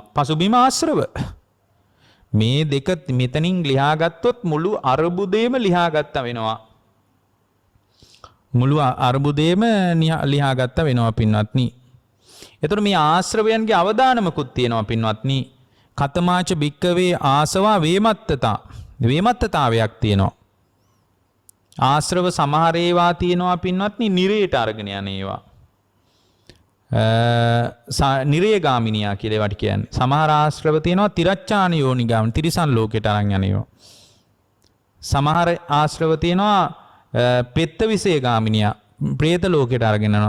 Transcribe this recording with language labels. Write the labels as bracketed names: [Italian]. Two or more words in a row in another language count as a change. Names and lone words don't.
[Sinhala] පසුබිම ආශ්‍රව. මේ දෙක මෙතනින් ලියාගත්තොත් මුළු අර්බුදේම ලියාගත්තා වෙනවා. මුළු අර්බුදේම ලියාගත්තා වෙනවා පින්වත්නි. එතකොට මේ ආශ්‍රවයන්ගේ අවදානමකුත් තියෙනවා පින්වත්නි. [Pali] කතමාච භික්කවේ ආසවා [Sinhala] වේමත්තතාවයක් තියෙනවා. ආශ්‍රව සමහර ඒවා තියෙනවා පින්වත්නි නිරයට අරගෙන යන ඒවා. නිරේගාමිනියා කියලා ඒවට කියන්නේ. සමහර ආශ්‍රව තියෙනවා [Pali] තිරච්ඡාන යෝනිගාම [Sinhala] තිරිසන් ලෝකයට අරන් යන ඒවා. සමහර ආශ්‍රව තියෙනවා [Pali] පෙත්ත විශේෂගාමිනියා [Sinhala] ප්‍රේත ලෝකයට අරගෙන යනවා.